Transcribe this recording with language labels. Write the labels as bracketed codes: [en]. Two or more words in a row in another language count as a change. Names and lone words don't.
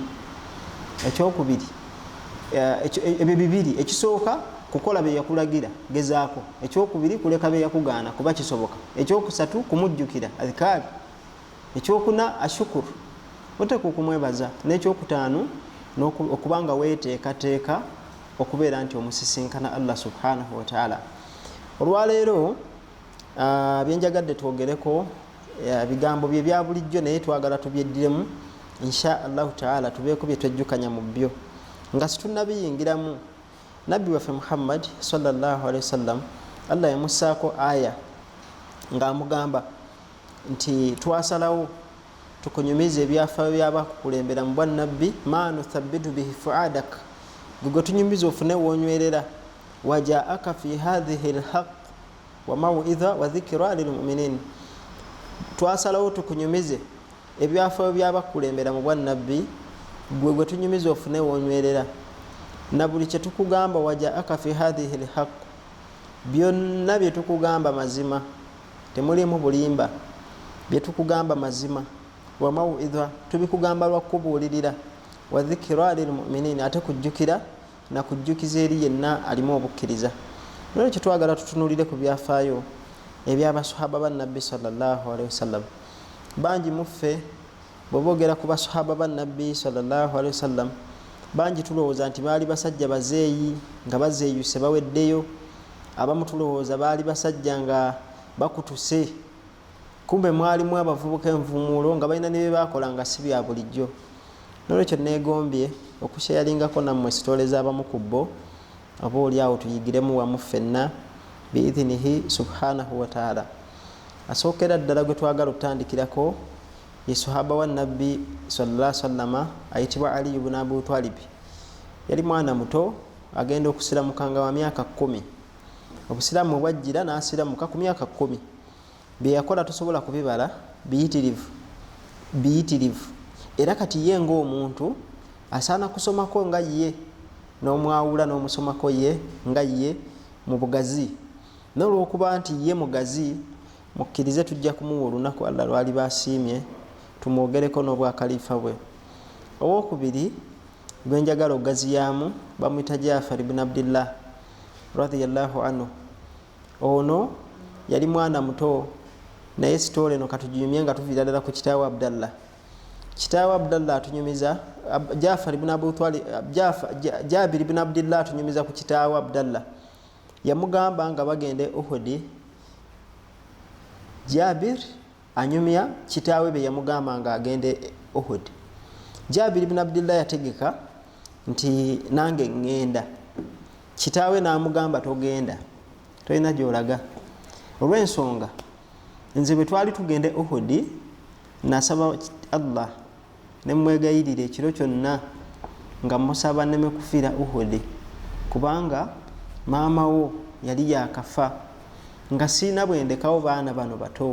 [lg] Ekyokubiri, ebyo bibiri, ekisooka kukola bye yakulagira gezaako, ekyokubiri kuleka bye yakugaana kuba kisoboka, ekyokusatu kumujjukira adhikari, ekyokuna ashukuru oteeka okumwebaza, n'ekyokutaano okubanga weeteekateeka okubeera nti omusisinkana Allah [ar] سبحانه وتعالى. [lg] Olwaleero byenjagadde twogereko bigambo bye bya bulijjo, naye twagala tubyeddiremu [ar] إن شاء الله تعالى, [lg] tubeeko bye twejjukanya mu byo nga situnnabiyingiramu. Nabbi waffe Muhammad [ar] صلى الله عليه وسلم [lg] Allah yamussaako aya nga amugamba nti twasalawo tukunyumiza ebyafaayo byabakukulembera mu bwannabbi, [ar] ما نثبت به فؤادك, [lg] gwe tunyumiza ofune woonywerera, [ar] وجاءك في هذه الحق وموعظة وذكرى للمؤمنين. [lg] Twasalawo tukunyumize ebyafaayo byabakukulembera mu bwannabbi, gwe tunyumiza ofune woonywerera, na buli kye tukugamba [ar] وجاءك في هذه الحق, [lg] byonna bye tukugamba mazima, temulimu bulimba, bye tukugamba mazima. [ar] وموعظة, [lg] tubikugamba lwa kubuulirira, [ar] وذكرى للمؤمنين, [lg] ate kujjukira na kujjukiza eri yenna alimu obukkiriza. Nolwekyo twagala tutunulire ku byafaayo eby'abasahaba bannabbi [ar] صلى الله عليه وسلم. [lg] Bangi muffe bw'oboogera ku basahaba bannabbi [ar] صلى الله عليه وسلم, [lg] bangi tulowooza nti baali basajja bazeeyi nga bazeeyuse baweddeyo, abamu tulowooza baali basajja nga bakutuse, kumbe mwalimu abavubuka envumuulo nga balina ne bye baakola nga si bya bulijjo. Nolwekyo neegombye okusheyalingako nammwe sitole z'abamu ku bo, oba oliawo tuyigiremu wamu ffenna [ar] بإذنه سبحانه وتعالى. [lg] Asookera ddala gwe twagala okutandikirako ye sahaba wa nabbi [ar] صلى الله عليه وسلم [lg] ayitibwa Ali ibn Abu Talib. Yali mwana muto agenda okusiramukanga wa myaka 10. Obusiramu bwajjira n'asiramuka ku myaka 10. Bye yakola tosobola kubibala, biyitirivu. Era kati ye ng'omuntu asaana kusomako nga ye, n'omwawula n'omusomako ye nga ye mu bugazi. N'olwokuba nti ye mugazi, mukkirize tujja kumuwa olunaku Allah lwali basiimye tumwogereko n'obwakalifa bwe. Owokubiri gwenjagala ogaziyaamu bamuyita Jafar ibn Abdillah [ar] رضي الله عنه. [lg] Ono yali mwana muto, naye sitole eno katujumye nga tuviira ddala ku kitaawe Abdallah. Kitaawe Abdallah atunyumiza Jafar ibn Abu Talib, Jabir ibn Abdillah atunyumiza ku kitaawe Abdallah. Yamugamba nga bagende Uhud, Jabir anyumya kitaawe be yamugamba nga agende Uhud. Jabir ibn Abdillah yategeka nti nange ngenda. Kitaawe n'amugamba togenda, tolina gy'olaga. Olw'ensonga nze bwe twali tugende Uhud, nasaba Allah ne mwegayirira ekiro kyonna nga musaba neme kufiira Uhud, kubanga maama wo yali yakafa nga sina bwendekawo baana bano bato.